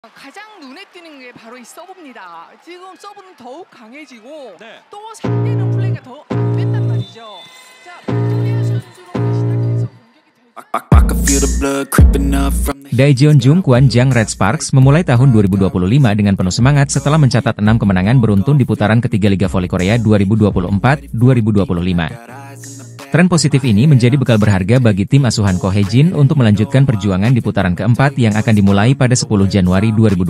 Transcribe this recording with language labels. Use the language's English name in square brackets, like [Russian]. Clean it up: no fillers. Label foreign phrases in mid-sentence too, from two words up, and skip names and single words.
[Korean] 가장 눈에 띄는 게 바로 이 서브입니다. 지금 서브는 더욱 강해지고 네. 또 상대는 플레이가 더 안 된단 말이죠. 자, 빅토리아 선수로 시작해서 공격이 [Indonesian] Daejeon Jung Kwan-jang Red Sparks memulai tahun 2025 dengan penuh semangat setelah mencatat 6 kemenangan beruntun di putaran ketiga Liga Voli Korea 2024-2025. Tren positif ini menjadi bekal berharga bagi tim asuhan Ko Hae-jin untuk melanjutkan perjuangan di putaran keempat yang akan dimulai pada 10 Januari 2025.